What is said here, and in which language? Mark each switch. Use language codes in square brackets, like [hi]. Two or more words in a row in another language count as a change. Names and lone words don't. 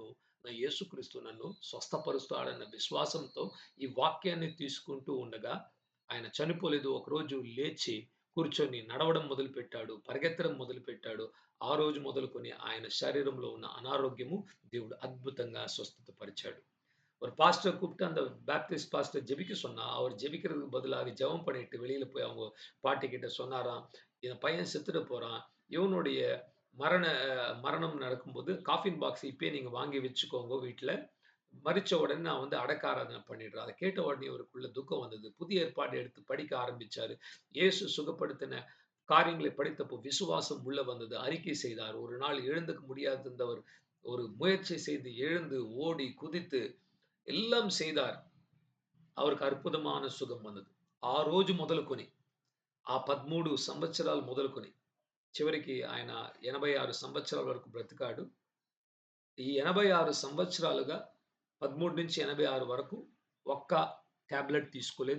[te] నా యేసుక్రీస్తు నన్ను స్వస్థపరుస్తాడన్న విశ్వాసంతో ఈ వాక్యాన్ని తీసుకుంటూ ఉండగా ఆయన చనిపోలేదు. ఒకరోజు లేచి కూర్చొని నడవడం మొదలుపెట్టాడు. పరిగెత్తడం మొదలుపెట్టాడు. ఆ రోజు మొదలుకొని ఆయన శరీరంలో ఉన్న అనారోగ్యము దేవుడు అద్భుతంగా స్వస్థత పరిచాడు. [ta] ஒரு பாஸ்டர கூப்பிட்டு அந்த பேப்டிஸ்ட் பாஸ்டர் ஜெபிக்க சொன்னா, அவர் ஜெபிக்கிறதுக்கு பதிலாக ஜெபம் பண்ணிட்டு வெளியில போய் அவங்க பாட்டி கிட்ட சொன்னாராம், "என் பையன் செத்துட போறான். இவனுடைய மரண மரணம் நடக்கும்போது காஃபின் பாக்ஸ் இப்பயே நீங்க வாங்கி வச்சுக்கோங்க வீட்ல. மரிச்ச உடனே நான் வந்து அடக்க ஆராதனை பண்ணிடுறேன்." அத கேட்ட உடனே அவருக்குள்ள துக்கம் வந்தது. புதிய ஏற்பாடு எடுத்து படிக்க ஆரம்பிச்சாரு. இயேசு சுகப்படுத்தின காரியங்களை படித்தப்போ விசுவாசம் உள்ள வந்தது. அறிக்கை செய்தார். ஒரு நாள் எழுந்துக்க முடியாதிருந்தவர் ஒரு முயற்சி செய்து எழுந்து, ஓடி, குதித்து ఎల్లం செய்தார். அவருக்கு [te] అద్భుతమైన సుఖం [ta] వந்தது. [te] ఆ రోజు మొదలుకొని, ఆ 13 సంవత్సరాలు మొదలుకొని, చివరికి ఆయన 86 సంవత్సరాల వరకు బ్రతికాడు. ఈ 86 సంవత్సరాలుగా 13-86 వరకు ఒక్క టాబ్లెట్ తీసుకోలేదు.